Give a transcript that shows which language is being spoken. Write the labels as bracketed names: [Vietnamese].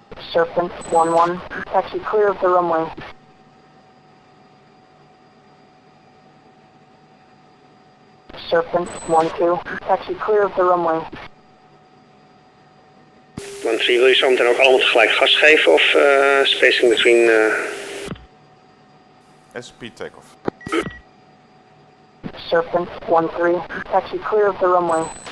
[English] Serpent 1-1, taxi clear of the runway. Serpent 1-2, taxi clear of the runway. [Dutch] 1-3, wil je zo meteen ook allemaal tegelijk gas geven of [English] spacing between... SP takeoff. Serpent 1-3, taxi clear of the runway.